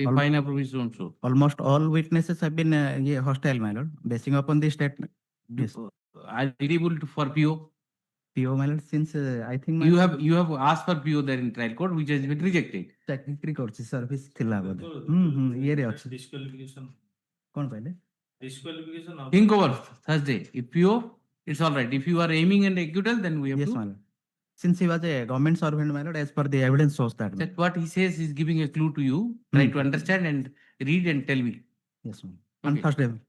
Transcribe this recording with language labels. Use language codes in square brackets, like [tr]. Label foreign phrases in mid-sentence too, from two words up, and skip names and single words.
[en] If fine provision also. Almost all witnesses have been hostile, my lord, basing upon the statement. Yes. Are you able to for PO? PO, my lord, since I think You have asked for PO there in trial court, which has been rejected. [or] ଚାକିରି କରୁଛି ସର୍ଭିସ ଥିଲା ବୋଧେ ଇଏରେ ଅଛି କଣ କହିଲେ [en] Think over Thursday. If PO, it's all right. If you are aiming at acquittal, then we have yes to. my lord since he was a government servant my lord as per the evidence shows that That what he says is giving a clue to you. Try to understand and read and tell me. yes ma'am on